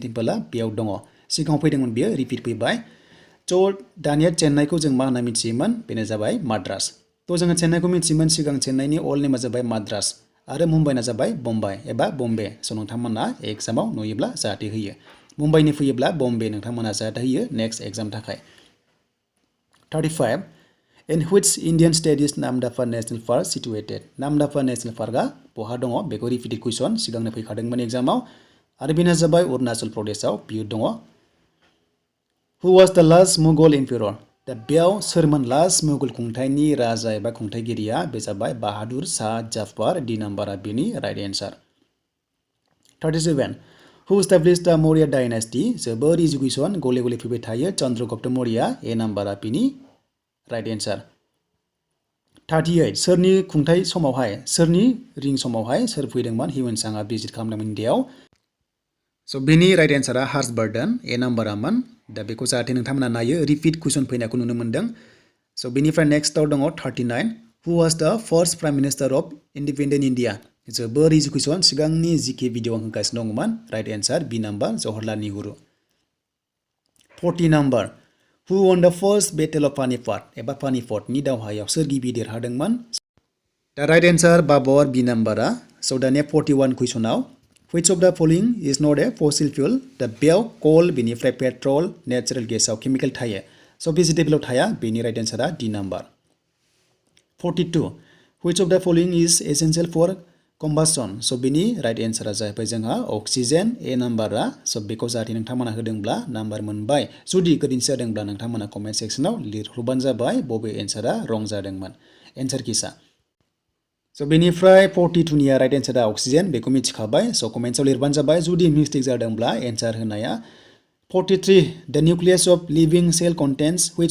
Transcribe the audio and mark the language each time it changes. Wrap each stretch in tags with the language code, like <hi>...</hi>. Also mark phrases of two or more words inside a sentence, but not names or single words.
<brx>टेम्पलआ बेयाव दङ सिगाङाव फैदोंमोन बियो रिपिट फैबाय स' दानिया चेन्नाइखौ जों मा होनना मिथियोमोन बेनो जाबाय माद्रास थ' जोङो चेन्नाइखौ मिथियोमोन सिगां चेन्नाइनि</brx> <en>old name</en> <brx>जाबाय माद्रास आरो मुम्बाइना जाबाय बम्बाइ एबा बम्बे स' नोंथांमोना एग्जामाव नुयोब्ला जाहाथे होयो मुम्बाइनि फैयोब्ला बम्बे नोंथांमोना जाहाथे होयो</brx> <en>next exam</en> <brx>थाखाय 35</brx> <en>In which Indian state is Namdapha National Park situated?</en> <brx>Namdapha National Parkआ बहा दङ बेखौ</brx> <en>repeated question</en> <brx>सिगांनो फैखादोंमोन एग्जामाव आरो बेनो जाबाय अरुणाचल प्रदेशआव बियो दङ</brx> <en>Who was the last Mughal emperor?</en> <brx>दा बेयाव सोरमोन लास्ट मुगल खुंथायनि राजा एबा खुंथायगिरिया बे जाबाय बाहादुर शाह जाफर डी नाम्बारा बेनि</brx> <en>right answer</en> <brx>37</brx> <en>Who established the Maurya dynasty?</en> <brx>जोबोर</brx> <en>easy question</en> <brx>गले गले फैबाय थायो चन्द्रगुप्त मौर्य ए नाम्बारा बेनि</brx> <en>right answer</en> <brx>38 सोरनि खुंथाय समावहाय सोरनि रिं समावहाय सोर फैदोंमोन हिउएन-सांआ भिजिट खालामदोंमोन इन्डियाआव स' बेनि</brx> <en>right answer</en> <brx>हार्सबर्डन ए नाम्बारामोन दा बेखौ जाहाथे नोंथांमोना नायो</brx> <en>repeat question</en> <brx>फैनायखौ नुनो मोन्दों स' बेनिफ्राय नेक्स्टआव दङ 39</brx> <en>who was the first prime minister of independent India</en> <brx>जोबोर</brx> <en>easy question</en> <brx>सिगांनि जिके भिडिअ आं होगासिनो दंमोन</brx> <en>right answer B number</en> <brx>जवाहरलाल नेहरू 40 नाम्बार</brx> <en>who won the first battle of Panipat</en> <brx>एबा पानिपतनि दावहायाव सोर गिबि देरहादोंमोन दा</brx> <en>right answer</en> <brx>बाबर बी नाम्बारा स' दानिया 41 कुइसनाव</brx> <en>Which of the following is not a fossil fuel?</en> <brx>दा बेयाव कल बेनिफ्राय पेट्रल नेचारेल गेसाव केमिकेल थायो स' भेजिटेबलाव थाया बेनि</brx> <en>right answer D number</en> <brx>42</brx> <en>Which of the following is essential for combustion?</en> <brx>स' बेनि</brx> <en>right answer</en> <brx>जाहैबाय जोंहा अक्सिजेन ए नाम्बारा स' बेखौ जाहाथे नोंथांमोना होदोंब्ला नाम्बार मोनबाय जुदि गोरोन्थि जादोंब्ला नोंथांमोना कमेन्ट सेक्सनाव लिरहरबानो जाबाय बबे एन्सारा रं जादोंमोन एन्सार किसा स' बेनिफ्राय 42 निया</brx> <en>right answer</en> <brx>अक्सिजेन बेखौ मिथिखाबाय स' कमेन्ट्सआव लिरबानो जाबाय जुदि मिस्टेक जादोंब्ला एन्सार होनाया 43</brx> <en>the nucleus of living cell contains which</en>